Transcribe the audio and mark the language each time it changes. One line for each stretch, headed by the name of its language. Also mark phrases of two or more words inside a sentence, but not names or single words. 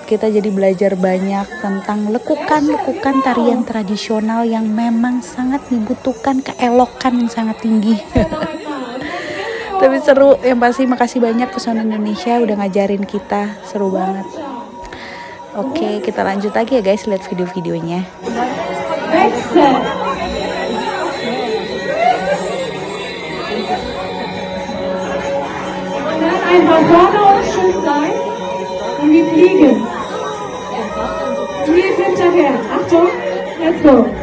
Indonesian: Kita jadi belajar banyak tentang lekukan tarian tradisional yang memang sangat dibutuhkan keelokan yang sangat tinggi. Tapi seru, yang pasti makasih banyak Pesona Indonesia udah ngajarin kita, seru banget. Oke, kita lanjut lagi ya guys, lihat video-videonya.
German: Einfach geradeaus schön sein und wir fliegen. Wir hinterher. Achtung,
English: let's go.